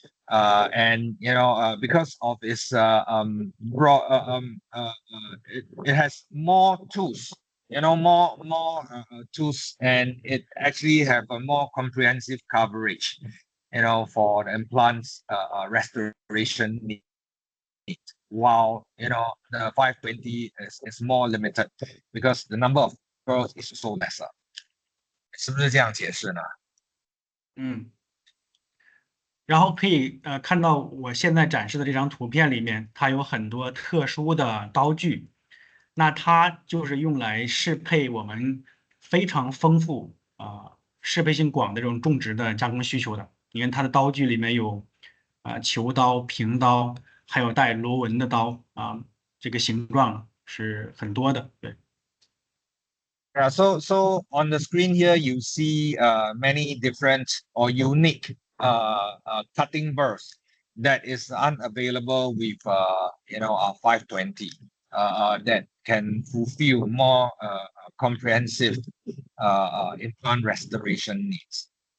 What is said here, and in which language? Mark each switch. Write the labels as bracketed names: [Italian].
[English] And because of its it has more tools, more tools, and it actually have a more comprehensive coverage, for the implants restoration need. While the 520 is more limited because the number of girls is so lesser. [Chinese] 是不是这样解释呢？然后可以看到我现在展示的这张图片里面，它有很多特殊的刀具，那它就是用来适配我们非常丰富适配性广的这种种植的加工需求的。你看它的刀具里面有球刀、平刀，还有带螺纹的刀这个形状是很多的，对。 [English] Yeah, so on the screen here you see many different or unique cutting burrs that is unavailable with our 520 that can fulfill more comprehensive implant restoration needs.